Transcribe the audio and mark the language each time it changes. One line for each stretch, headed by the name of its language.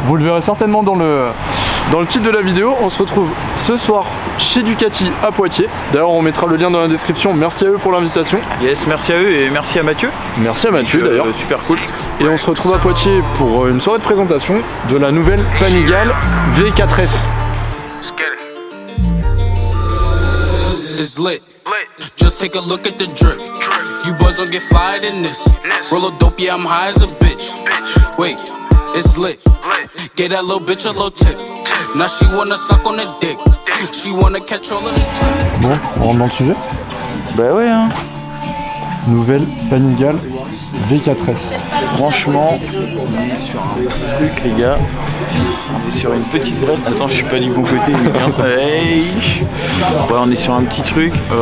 French: Vous le verrez certainement dans le titre de la vidéo. On se retrouve ce soir chez Ducati à Poitiers. D'ailleurs on mettra le lien dans la description, merci à eux pour l'invitation. Yes, merci à eux et merci à Mathieu. Merci à Mathieu d'ailleurs. Super cool. Et on se retrouve à Poitiers pour une soirée de présentation de la nouvelle Panigale V4S.
English: It's lit. Just take a look at the drip. You boys don't get fired in this. Roll a dope, yeah, I'm high as a bitch. Wait, it's lit. Get that little bitch a little tip. Now she wanna suck on the dick. She wanna catch all of the drip.
French: Bon, on rentre dans le sujet. Bah ouais hein. Nouvelle Panigale V4S. Franchement, on est sur un truc les gars. On est sur une petite brette. Attends, je suis pas du bon côté. Hey. Ouais, on est sur un petit truc.